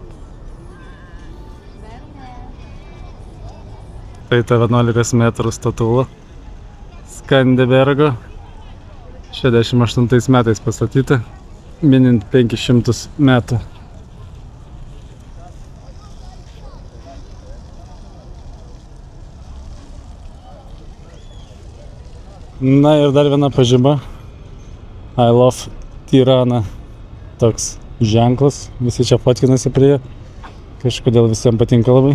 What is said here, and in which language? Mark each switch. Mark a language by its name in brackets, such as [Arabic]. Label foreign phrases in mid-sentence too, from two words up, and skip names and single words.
[Lithuanian] Tai ta 11 metrų statula Skanderbergo 68 metais pastatyta, minint 500 metų. Na ir dar viena pažyma. [English] I love Tirana. [Lithuanian] Toks ženklas. Visi čia fotkinasi prie. Kažkodėl visiems patinka labai.